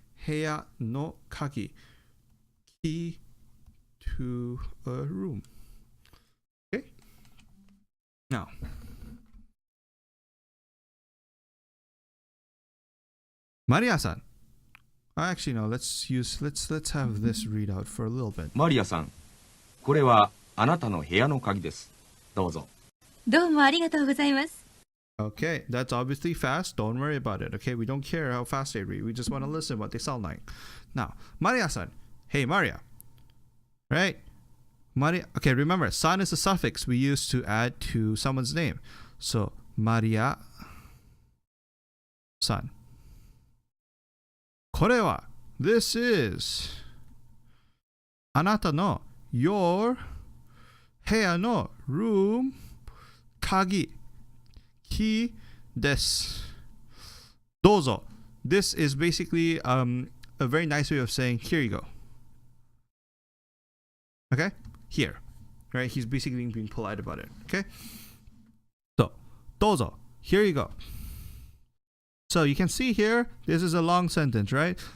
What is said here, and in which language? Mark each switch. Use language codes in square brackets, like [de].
[ja] Heya no kagi. [en] Key to a room. Okay? Now, Maria-san. Actually, no, let's have this read out for a little bit. [ja] マリアさん、これはあなたの部屋の鍵です。どうぞ。どうもありがとうございます。 [en] Okay, that's obviously fast. Don't worry about it. Okay, we don't care how fast they read. We just want to listen what they sound like. Now, Maria-san. Hey, Maria. Right? Maria. Okay, remember, san is a suffix we use to add to someone's name. So, Maria-san. [ja] これは [en] This is [ja] あなたの [en] Your [ja] 部屋の [en] Room [ja] 鍵 [en] Key [ja] です。 [en] どうぞ This is basically a very nice way of saying here you go. Okay? Here. Right? He's basically being polite about it. Okay? So, どうぞ Here you go. So you can see here, this is a long sentence, right?